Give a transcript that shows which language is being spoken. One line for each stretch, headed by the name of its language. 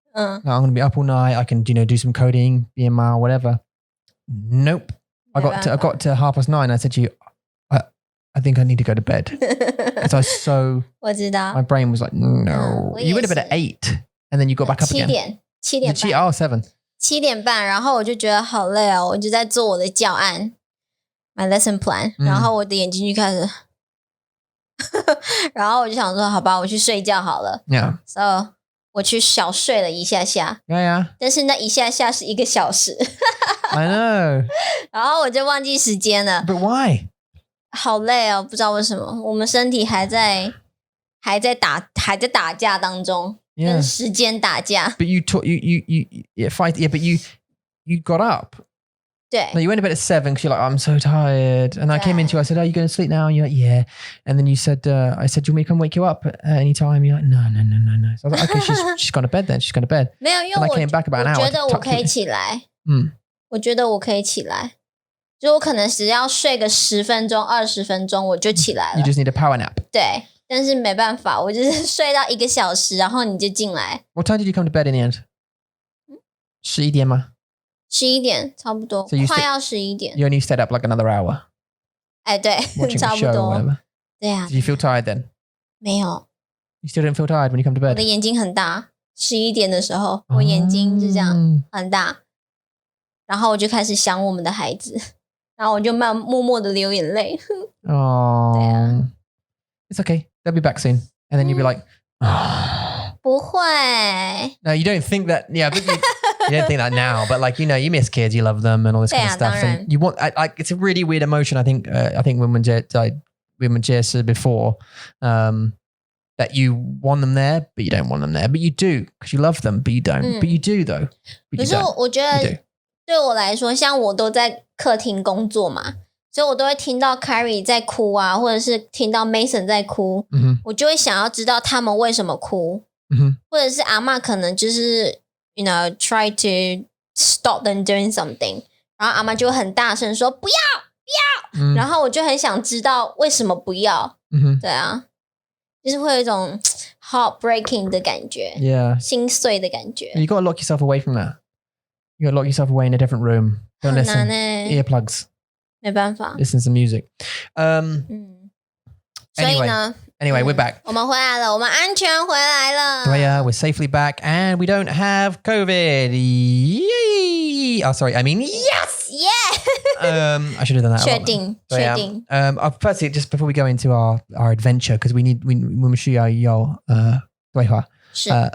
English: I'm going to be up all night. I can, do some coding, BMR, whatever. Nope. I got to 9:30. I said to you, I think I need to go to bed. Because I was so.
Chinese: 我知道。
English: My brain was like, no. You went to bed at 8, and then you got back up again.
Chinese: 7点半。
English: Oh, 7.
Chinese: 7点半，然后我就觉得好累哦，我就在做我的教案 ，
English: my lesson plan，
Chinese: 然后我的眼睛就开始，然后我就想说，好吧，我去睡觉好了。
English: Yeah. So
Chinese: 我去小睡了一下下。
English: Yeah.
Chinese: 但是那一下下是1个小时。
English: I know.
Chinese: 然后我就忘记时间了。
English: But why?
Chinese: 好累哦，不知道为什么，我们身体还在打架当中。
English: Yeah.
Chinese: 跟时间打架。
English: But you fight. Yeah, but you got up.
Chinese: 对。
English: No, you went to bed at 7 because you're like, I'm so tired. And I came into you, I said, are you going to sleep now? And you're like, yeah. And then you said, I said, do you want me to come wake you up at any time? You're like, no. So I was like, okay, she's gone to bed then. She's gone to bed.
Chinese: 没有，因为
English: And I came back about an hour.
Chinese: 我觉得我可以起来。我觉得我可以起来。就我可能只要睡个10分钟、20分钟，我就起来了。
English: You just need a power nap.
Chinese: 对。但是没办法，我就是睡到1个小时，然后你就进来。
English: What time did you come to bed in the end?
Chinese: 11点吗？ 11点差不多，
English: So
Chinese: 快要11点。
English: You only stayed up like another hour.
Chinese: 哎，对，
English: Watching
Chinese: 差
English: the
Chinese: 不
English: show or
Chinese: 多。
English: whatever.
Chinese: 对啊。
English: Did you feel tired then?
Chinese: 没有。
English: You still didn't feel tired when you come to
Chinese: 我
English: bed?
Chinese: 的眼睛很大，11点的时候，我眼睛就这样很大，然后我就开始想我们的孩子，然后我就默默的流眼泪。
English: Oh.
Chinese: 对啊。
English: It's okay. They'll be back soon. And then you'll be like, oh. 不会。 No, you don't think that. Yeah, but you don't think that now. But like, you miss kids, you love them, and all this kind of stuff. And you want, it's a really weird emotion. I think when Jia said before, that you want them there, but you don't want them there. But you do because you love them, but you don't. But you do though.
Chinese: 可是我觉得对我来说，像我都在客厅工作嘛。所以我都会听到 Carrie 在哭啊，或者是听到 Mason 在哭，我就会想要知道他们为什么哭，或者是阿嬷可能就是
English: try to stop them doing something，
Chinese: 然后阿嬷就会很大声说不要，然后我就很想知道为什么不要，对啊，就是会有一种 heartbreaking 的感觉，
English: Yeah.
Chinese: 心碎的感觉。
English: You got to lock yourself away from that. You got to lock yourself away in a different room. Don't
Chinese: 很难
English: listen. Earplugs.
Chinese: 没办法。
English: Listen to some music.
Chinese: 所以呢
English: Anyway, we're back.
Chinese: 我们回来了，我们安全回来了。对啊,
English: we're safely back and we don't have COVID. Yay! Oh, sorry. I mean, yes! Yeah! I should have done that.
Chinese: 确定。
English: Firstly, just before we go into our adventure, because we
Chinese: 需要对话。是。